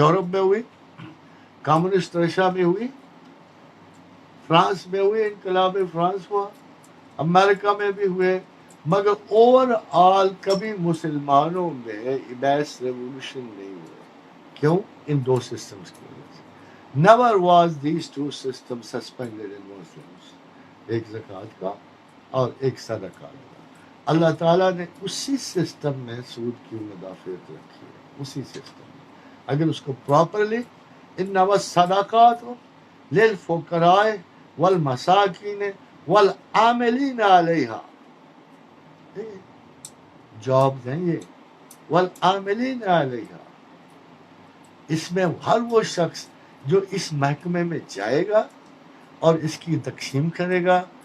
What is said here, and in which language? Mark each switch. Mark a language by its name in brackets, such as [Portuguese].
[Urdu] Europe میں ہوئی، communist Russia میں ہوئی، فرانس میں ہوئی، انقلاب فرانس ہوا، امریکہ میں بھی ہوئے، مگر اوور آل کبھی مسلمانوں میں میس ریولیوشن نہیں ہوئے. کیوں؟ ان دو سسٹمز کی وجہ سے. [English] Never was these two systems suspended in Muslims. [Urdu] ایک زکوٰۃ کا اور ایک صدقات کا. اللہ تعالیٰ نے اسی سسٹم میں سود کی مدافعت رکھی ہے، اسی سسٹم میں. اگر اس کو پراپرلی [Arabic] انما الصدقات للفقراء والمساکین والعاملین علیہا، [Urdu] جابز ہیں یہ، [Arabic] والعاملین علیہا، [Urdu] اس میں ہر وہ شخص جو اس محکمے میں جائے گا اور اس کی تقسیم کرے گا.